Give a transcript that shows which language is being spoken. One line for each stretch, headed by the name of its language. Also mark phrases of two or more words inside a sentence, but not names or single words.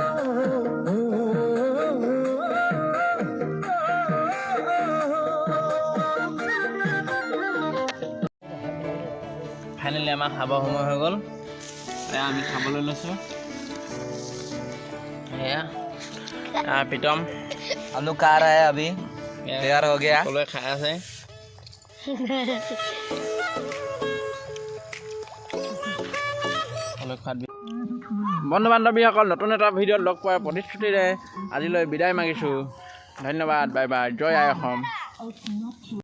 Assamese: ফাইনেলি আমাৰ খাব সময় হৈ গ'ল এয়া আমি খাবলৈ লৈছোঁ এয়া প্ৰীতম
Hindi: आलू खा रहा है अभी तैयार हो गया
Assamese: সকলোৱে খাই আছে বন্ধু বান্ধৱীসকল নতুন এটা ভিডিঅ'ত লগ পোৱাৰ প্ৰতিশ্ৰুতিৰে আজিলৈ বিদায় মাগিছোঁ ধন্যবাদ
English: bye bye
Assamese: জয় আই অসম